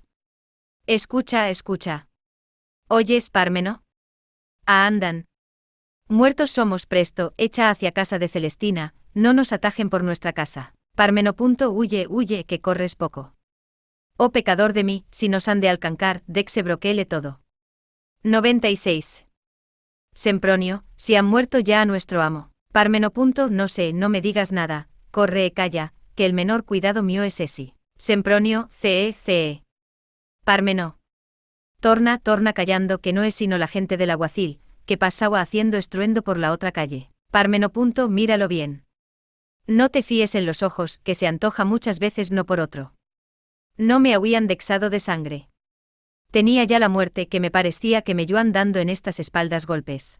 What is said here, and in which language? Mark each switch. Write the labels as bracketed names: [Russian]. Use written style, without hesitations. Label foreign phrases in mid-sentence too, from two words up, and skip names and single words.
[Spanish] Escucha. ¿Oyes, Parmeno? Andan. Muertos somos presto, echa hacia casa de Celestina, no nos atajen por nuestra casa. Parmeno. Huye, que corres poco. Oh pecador de mí, si nos han de alcancar, dexe broquele todo. 96. Sempronio, si han muerto ya a nuestro amo. Parmeno. No sé, no me digas nada, corre e calla, que el menor cuidado mío es esi. Sempronio, ce. Parmeno. Torna callando, que no es sino la gente del alguacil, que pasaba haciendo estruendo por la otra calle. Parmeno. Míralo bien. No te fíes en los ojos, que se antoja muchas veces no por otro. No me habían dexado de sangre. Tenía ya la muerte, que me parecía que me iban dando en estas espaldas golpes.